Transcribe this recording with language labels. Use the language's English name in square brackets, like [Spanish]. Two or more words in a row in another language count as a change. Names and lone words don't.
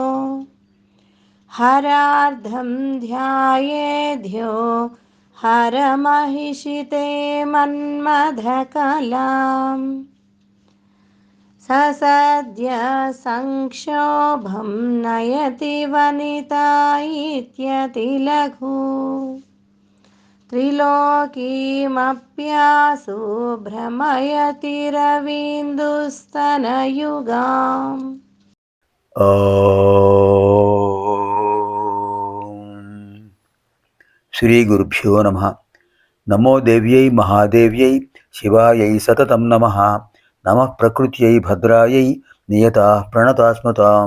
[Sanskrit] हरार्धं ध्यायेद्यो हरमहिषिते मन्मथकलाम् ससद्य संक्षोभं नयति वनिता इत्यतिलघु त्रिलोकीमप्यासु भ्रमयति रवीन्दुस्तनयुगाम्। శ్రీ గురుభ్యో నమః. నమో దేవ్యై మహాదేవ్యై శివాయై సతతం నమః. నమః ప్రకృత్యై భద్రాయై నియతా ప్రణతాస్మతాం.